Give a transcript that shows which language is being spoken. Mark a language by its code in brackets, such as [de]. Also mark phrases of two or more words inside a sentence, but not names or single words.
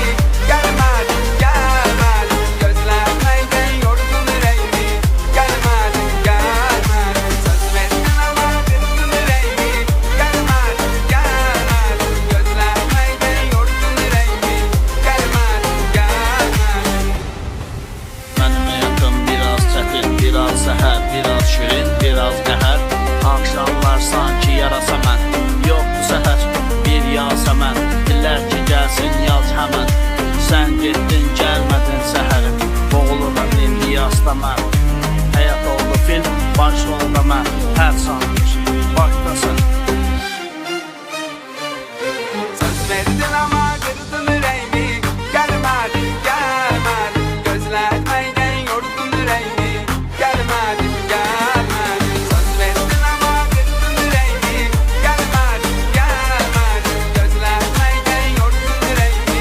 [tr] Gelmedin gelmedin, gözletmeyden yordun yüreğimi. Gelmedin gelmedin, söz verdin ama kırdın yüreğimi. Gelmedin gelmedin, gözletmeyden yordun yüreğimi. Gelmedin gelmedin. [az] Mənim həyatım biraz çətin, biraz səhər, biraz şirin, biraz qəhər. Axşamlar sanki yarasa mən, yox bu səhər, bir yasəmən. Dilər ki gəlsin yaz həmən, sən getdin gəlmədin səhərim. Boğuluram indi yasda mən, həyat oldu film, başrolda mən. Hər sanmış, bakdasın. [tr] Söz verdin ama kırdın yüreğimi. Gelmedin gelmedin, gözletmeyden yordun yüreğimi. Gelmedin gelmedin, söz verdin ama kırdın yüreğimi. Gelmedin gelmedin, gözletmeyden yordun yüreğimi.